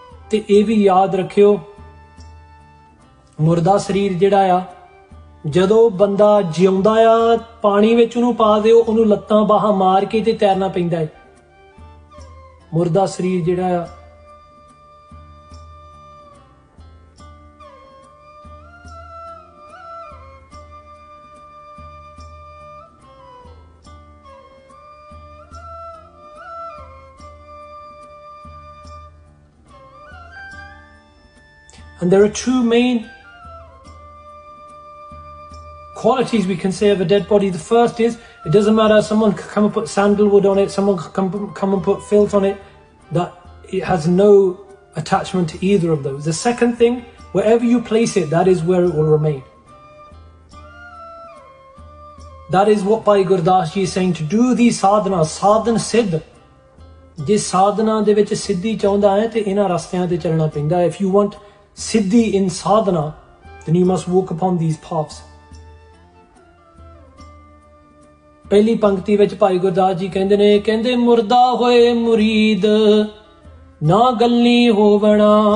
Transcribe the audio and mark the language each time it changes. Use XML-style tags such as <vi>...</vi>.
<pa>ਤੇ ਇਹ ਵੀ ਯਾਦ ਰੱਖਿਓ, ਮੁਰਦਾ ਸਰੀਰ ਜਿਹੜਾ ਆ, ਜਦੋਂ ਬੰਦਾ ਜਿਉਂਦਾ ਆ ਪਾਣੀ ਵਿੱਚ ਉਹਨੂੰ ਪਾ ਦਿਓ, ਉਹਨੂੰ ਲੱਤਾਂ ਬਾਹਾਂ ਮਾਰ ਕੇ ਤੇ ਤੈਰਨਾ ਪੈਂਦਾ ਹੈ। ਮੁਰਦਾ ਸਰੀਰ ਜਿਹੜਾ ਆ</pa> <en>and there are two main qualities we can say of a dead body. The first is, it doesn't matter, someone can come and put sandalwood on it, someone can come and put filth on it, that it has no attachment to either of those. The second thing, wherever you place it, that is where it will remain. That is what Bhai Gurdas Ji is saying, to do these sadhanas, sadhan siddh.</en> <pa>Je sadhana de vich siddhi chaਹੁੰਦਾ ਹੈ ਤੇ ਇਹਨਾਂ ਰਸਤਿਆਂ ਤੇ ਚੱਲਣਾ ਪੈਂਦਾ ਹੈ।</pa> <en>If you want siddhi in sadhana, then you must walk upon these paths.</en> <pa>ਪਹਿਲੀ ਪੰਕਤੀ ਵਿੱਚ ਭਾਈ ਗੁਰਦਾਸ ਜੀ ਕਹਿੰਦੇ ਨੇ, ਕਹਿੰਦੇ ਮੁਰਦਾ ਹੋਏ ਮੁਰੀਦ ਨਾ ਗੱਲੀ ਹੋਵਣਾ।</pa>